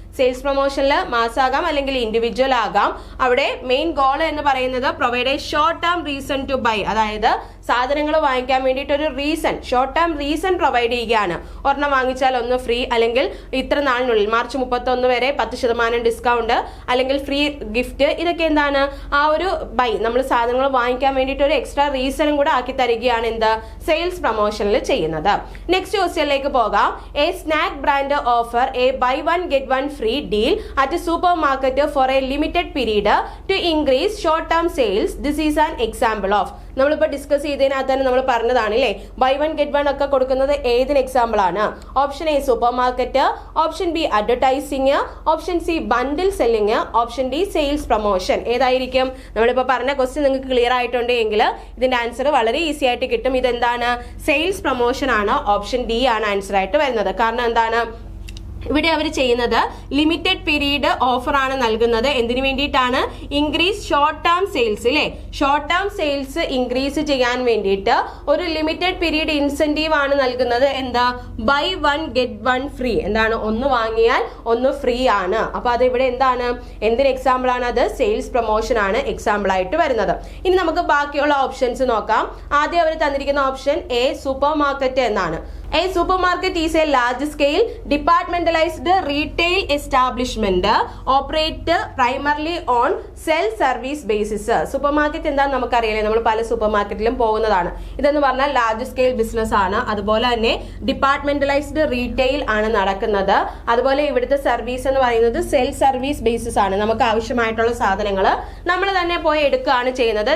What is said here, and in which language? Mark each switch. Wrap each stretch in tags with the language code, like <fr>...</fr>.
<ml>Sales പ്രൊമോഷനിൽ mass ആകാം അല്ലെങ്കിൽ individual ആകാം. അവിടെ മെയിൻ ഗോൾ എന്ന് പറയുന്നത്</ml> <en>provide a short term reason to buy,</en> <ml>അതായത് സാധനങ്ങൾ വാങ്ങിക്കാൻ വേണ്ടിയിട്ട് ഒരു reason, short term reason provide ചെയ്യുകയാണ്. ഒരെണ്ണം വാങ്ങിച്ചാൽ ഒന്ന് ഫ്രീ, അല്ലെങ്കിൽ ഇത്ര നാളിനുള്ളിൽ മാർച്ച് 31 വരെ 10% ഡിസ്കൗണ്ട്, അല്ലെങ്കിൽ ഫ്രീ ഗിഫ്റ്റ്. ഇതൊക്കെ എന്താണ്, ആ ഒരു ബൈ, നമ്മൾ സാധനങ്ങൾ വാങ്ങിക്കാൻ വേണ്ടിയിട്ട് ഒരു എക്സ്ട്രാ റീസണും കൂടെ ആക്കി തരികയാണ് എന്ത്, സെയിൽസ് പ്രൊമോഷനിൽ ചെയ്യുന്നത്. നെക്സ്റ്റ് ക്വസ്റ്റ്യനിലേക്ക് പോകാം.</ml> <en>A snack brand offer a buy one get one free deal at a supermarket for a limited period to increase short term sales. This is an example of.</en> <ml>നമ്മളിപ്പോൾ discuss ചെയ്തതിനകത്ത് തന്നെ നമ്മൾ പറഞ്ഞതാണ് അല്ലേ,</ml> <en>buy one get one</en> <ml>ഒക്കെ കൊടുക്കുന്നത് ഏതിന് example ആണ്. Option A super market, option B advertising, option C bundle selling, option D sales promotion. ഏതായിരിക്കും, നമ്മളിപ്പോൾ പറഞ്ഞ ക്വസ്റ്റ്യൻ നിങ്ങൾക്ക് ക്ലിയർ ആയിട്ടുണ്ടെങ്കിൽ ഇതിന്റെ ആൻസർ വളരെ ഈസി ആയിട്ട് കിട്ടും. ഇതെന്താണ്, സെയിൽസ് പ്രൊമോഷൻ ആണ്. ഓപ്ഷൻ ഡി ആണ് ആൻസർ ആയിട്ട് വരുന്നത്. കാരണം എന്താണ്, ഇവിടെ അവർ ചെയ്യുന്നത് ലിമിറ്റഡ് പീരീഡ് ഓഫർ ആണ് നൽകുന്നത്. എന്തിനു വേണ്ടിയിട്ടാണ്,</ml> <en>increase short term sales</en> <ml>അല്ലേ, ഷോർട്ട് ടേം സെയിൽസ് ഇൻക്രീസ് ചെയ്യാൻ വേണ്ടിയിട്ട് ഒരു ലിമിറ്റഡ് പീരീഡ് ഇൻസെന്റീവ് ആണ് നൽകുന്നത്. എന്താ,</ml> <en>Buy one get one free.</en> <ml>എന്താണ്, ഒന്ന് വാങ്ങിയാൽ ഒന്ന് ഫ്രീ ആണ്. അപ്പൊ അത് ഇവിടെ എന്താണ്, എന്തിന് എക്സാമ്പിൾ ആണ്, അത് സെയിൽസ് പ്രൊമോഷൻ ആണ് എക്സാമ്പിൾ ആയിട്ട് വരുന്നത്. ഇനി നമുക്ക് ബാക്കിയുള്ള ഓപ്ഷൻസ് നോക്കാം. ആദ്യം അവർ തന്നിരിക്കുന്ന ഓപ്ഷൻ എ സൂപ്പർ മാർക്കറ്റ് എന്നാണ്.</ml> <en>A supermarket is a large-scale departmentalized retail establishment operate primarily on self-service basis.</en> <ml>Supermarket എന്താണെന്ന് നമുക്കറിയാലേ, നമ്മൾ പല സൂപ്പർ മാർക്കറ്റിലും പോകുന്നതാണ്. ഇതെന്ന് പറഞ്ഞാൽ ലാർജ് സ്കെയിൽ ബിസിനസ് ആണ്. അതുപോലെ തന്നെ ഡിപ്പാർട്ട്മെന്റലൈസ്ഡ് റീറ്റെയിൽ ആണ് നടക്കുന്നത്. അതുപോലെ ഇവിടുത്തെ സർവീസ് എന്ന് പറയുന്നത് സെൽഫ് സർവീസ് ബേസിസ് ആണ്. നമുക്ക് ആവശ്യമായിട്ടുള്ള സാധനങ്ങൾ നമ്മൾ തന്നെ പോയി എടുക്കുകയാണ് ചെയ്യുന്നത്.</ml>